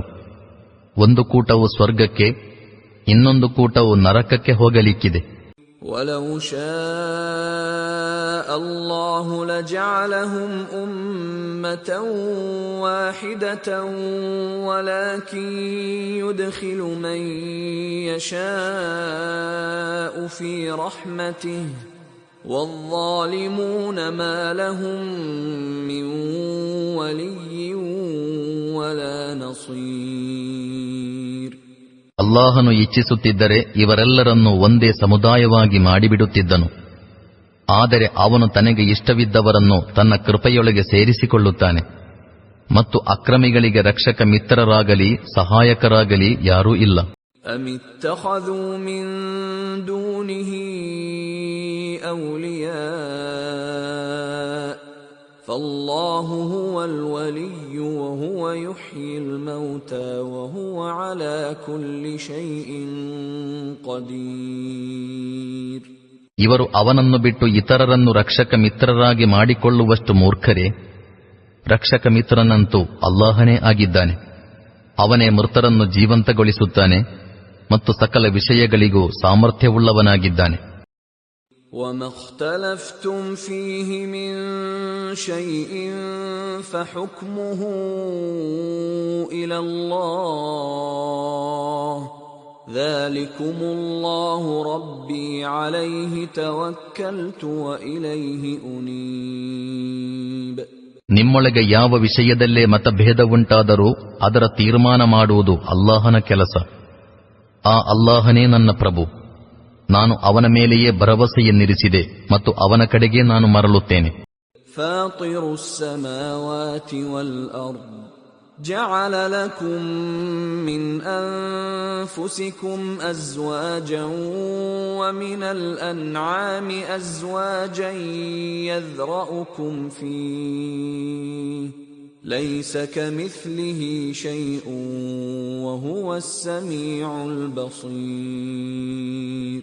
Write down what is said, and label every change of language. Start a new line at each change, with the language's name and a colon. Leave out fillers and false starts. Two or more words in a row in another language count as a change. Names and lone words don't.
Kannada: ಒಂದು ಕೂಟವು ಸ್ವರ್ಗಕ್ಕೆ, ಇನ್ನೊಂದು ಕೂಟವು ನರಕಕ್ಕೆ ಹೋಗಲಿಕ್ಕಿದೆ.
Arabic: وَلَوْ شَاءَ اللَّهُ لَجَعَلَهُمْ أُمَّةً وَاحِدَةً وَلَكِنْ يُدْخِلُ مَنْ يَشَاءُ فِي رَحْمَتِهِ وَالظَّالِمُونَ مَا لَهُمْ مِنْ وَلِيٍّ وَلَا نَصِيرٍ.
Kannada: ಅಲ್ಲಾಹನು ಇಚ್ಛಿಸುತ್ತಿದ್ದರೆ ಇವರೆಲ್ಲರನ್ನೂ ಒಂದೇ ಸಮುದಾಯವಾಗಿ ಮಾಡಿಬಿಡುತ್ತಿದ್ದನು. ಆದರೆ ಅವನು ತನಗೆ ಇಷ್ಟವಿದ್ದವರನ್ನು ತನ್ನ ಕೃಪೆಯೊಳಗೆ ಸೇರಿಸಿಕೊಳ್ಳುತ್ತಾನೆ ಮತ್ತು ಅಕ್ರಮಿಗಳಿಗೆ ರಕ್ಷಕ ಮಿತ್ರರಾಗಲಿ ಸಹಾಯಕರಾಗಲಿ ಯಾರೂ ಇಲ್ಲ.
Arabic: أَمِ اتَّخَذُوا مِن دُونِهِ أَوْلِيَاءَ فَاللَّهُ هُوَ الْوَلِيُّ وَهُوَ يُحْيِي الْمَوْتَى وَهُوَ عَلَى كُلِّ شَيْءٍ قَدِيرٌ.
Kannada: ಇವರು ಅವನನ್ನು ಬಿಟ್ಟು ಇತರರನ್ನು ರಕ್ಷಕ ಮಿತ್ರರಾಗಿ ಮಾಡಿಕೊಳ್ಳುವಷ್ಟು ಮೂರ್ಖರೇ? ರಕ್ಷಕ ಮಿತ್ರನಂತೂ ಅಲ್ಲಾಹನೇ ಆಗಿದ್ದಾನೆ. ಅವನೇ ಮೃತರನ್ನು ಜೀವಂತಗೊಳಿಸುತ್ತಾನೆ ಮತ್ತು ಸಕಲ ವಿಷಯಗಳಿಗೂ ಸಾಮರ್ಥ್ಯವುಳ್ಳವನಾಗಿದ್ದಾನೆ.
Arabic: وما اختلفتم فيه من شيء فحكمه إلى الله ذلكم الله ربي عليه توكلت وإليه أنيب.
Kannada: ನಿಮ್ಮೊಳಗೆ ಯಾವ ವಿಷಯದಲ್ಲೇ ಮತಭೇದವುಂಟಾದರೂ ಅದರ ತೀರ್ಮಾನ ಮಾಡುವುದು ಅಲ್ಲಾಹನ ಕೆಲಸ. ಆ ಅಲ್ಲಾಹನೇ ನನ್ನ ಪ್ರಭು, ನಾನು ಅವನ ಮೇಲೆಯೇ ಭರವಸೆಯನ್ನಿರಿಸಿದೆ ಮತ್ತು ಅವನ ಕಡೆಗೆ ನಾನು ಮರಳುತ್ತೇನೆ.
Arabic: فاطر السماوات والأرض جعل لكم من أنفسكم أزواجا ومن الأنعام أزواجا يذرؤكم فيه ليس كمثله شيء وهو السميع البصير.